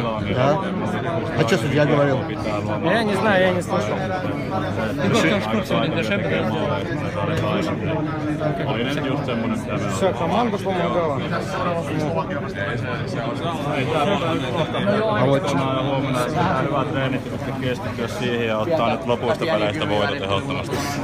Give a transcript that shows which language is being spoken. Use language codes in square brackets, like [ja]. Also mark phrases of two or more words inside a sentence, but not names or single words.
[ru] Да? А что судья говорил? Я не знаю, я не слышал. Все, команда помогала. А вот [fi] Hyvät treenit, jotka keskittyä siihen ja ottaa nyt lopuista peleistä voitot ehdottomasti.